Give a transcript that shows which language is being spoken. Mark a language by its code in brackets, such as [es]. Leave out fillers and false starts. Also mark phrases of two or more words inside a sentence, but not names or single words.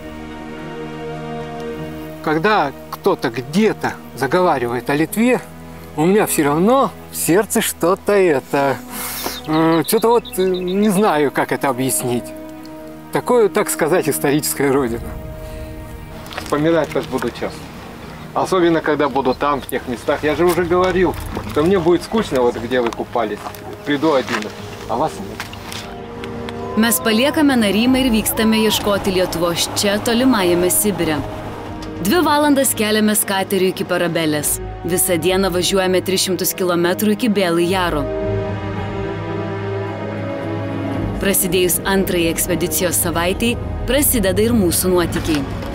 [ru] Когда кто-то где-то заговаривает о Литве, у меня все равно в сердце что-то что-то не знаю, как это объяснить. Такое, так сказать, историческая родина. Вспоминать так буду часто. Особенно, когда буду там, в тех местах. Я же уже говорил, что мне будет скучно, где вы купались. Приду один, а вас нет. [lt] Mes paliekame Narimą ir vykstame ieškoti Lietuvos čia tolimajame Sibire. 2 valandas keliamės kateriu iki Parabelės. Visą dieną važiuojame 300 km iki Bėlai Jaro. Prasidėjus antrąjį ekspedicijos savaitei, prasideda ir mūsų nuotykiai.